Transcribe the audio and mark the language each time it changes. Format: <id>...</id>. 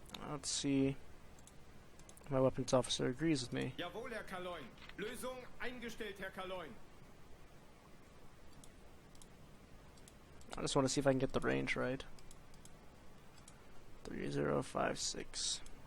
<en>Let's see if my weapons officer agrees with me.</en> <de>Jawohl, Herr Kaloin. Lösung eingestellt, Herr Kaloin.</de> <en>I just want to see if I can get the range right. 3056.</en>